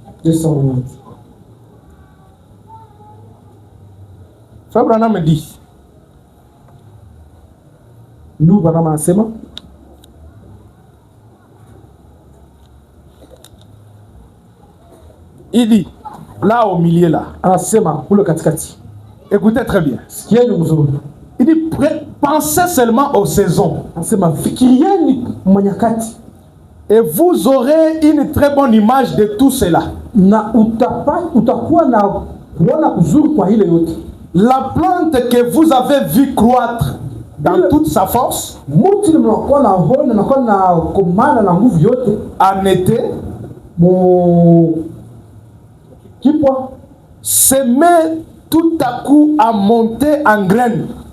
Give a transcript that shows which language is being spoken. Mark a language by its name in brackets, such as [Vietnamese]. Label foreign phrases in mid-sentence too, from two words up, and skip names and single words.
[French] Frère Branham dit, il dit, là au milieu là, écoutez très bien. Il dit, Pensez seulement aux saisons. [Swahili] Anasema fikirieni manyakati. [French] Et vous aurez une très bonne image de tout cela. [Swahili] Na utakuwa na kuona kuzuri kwa ile yote. [French] La plante que vous avez vu croître dans toute sa force, en été, se met tout à coup à monter en graines.